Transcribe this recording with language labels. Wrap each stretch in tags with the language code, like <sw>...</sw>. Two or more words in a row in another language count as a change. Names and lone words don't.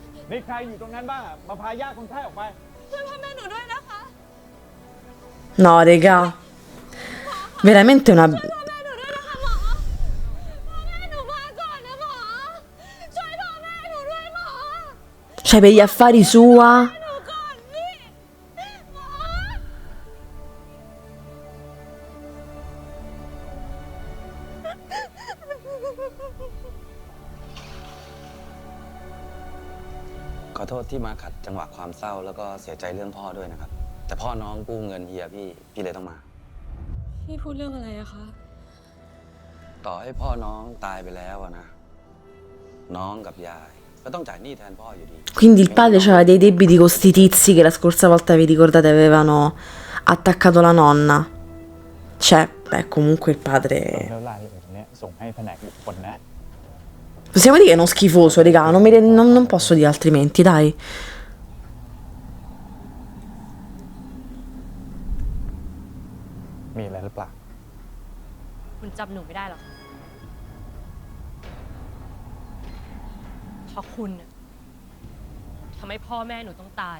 <th>มีใครอยู่ตรงนั้นบ้างอะมาพาญาติคนไข้ออกไป</th> <it>No, regà. Veramente una... Cioè, per gli affari sua...</it> <th>ขอโทษที่มาขัดจังหวะความเศร้าแล้วก็เสียใจเรื่องพ่อด้วยนะครับ แต่พ่อน้องกู้เงินเฮียพี่เลยต้องมา พี่พูดเรื่องอะไรอะคะ ต่อให้พ่อน้องตายไปแล้วอะนะ น้องกับยายก็ต้องจ่ายหนี้แทนพ่ออยู่ดี</th> <it>Quindi il padre aveva dei debiti con sti tizi che la scorsa volta, vi ricordate, avevano attaccato la nonna. Cioè, beh, comunque il padre...</it> <th>แล้วรายละเอียดเนี้ยส่งให้แผนกบุคคลนะ</th> <it>Possiamo dire che è uno schifoso, regà, non posso dire altrimenti, dai.</it> <th>มีอะไรหรือเปล่า คุณจำหนูไม่ได้หรอเพราะคุณน่ะทำให้พ่อแม่หนูต้องตาย</th>